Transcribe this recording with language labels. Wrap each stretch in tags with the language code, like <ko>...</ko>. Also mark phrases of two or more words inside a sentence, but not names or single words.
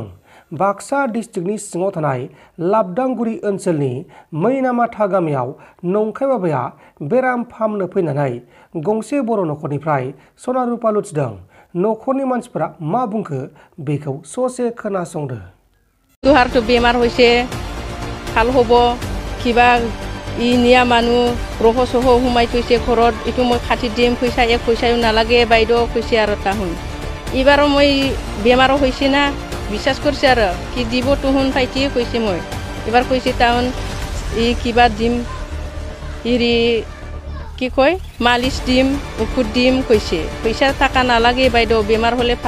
<brx>बाक्सा डिस्ट्रिक्टनि सिङाव थानाय लाबदांगुरि ओनसोलनि मैनामाथा गामियाव नंखाय बाबाया बेराम फाहामनो फैनानै गंसे बर' न'खरनिफ्राय सना रुपा लुथिदों। न'खरनि मानसिफोरा मा बुंखो बेखौ ससे खोनासंदो।</brx> <as>তুহাঁৰতো বেমাৰ হইছে ভাল হব কিবা ইনিয়া মানুহ গ্ৰহ সহ হুমাই থৈছে ঘৰত ইটো মই খাতি দিম পইচা এক পইচাও নালাগে বাইদেউ কৈছে আৰু তাহুন এইবাৰ মই বেমাৰ হৈছে না বিশ্বাস কৰিছে আৰু কি দিব তুহুন পাইতি কৈছে মই এবাৰ কৈছে তাহুন ই কিবা দিম ইৰি কি কয় মালিশ দিম ঔষধ দিম কৈছে পইচা টাকা নালাগে বাইদেউ বেমাৰ হলে ভাল</as>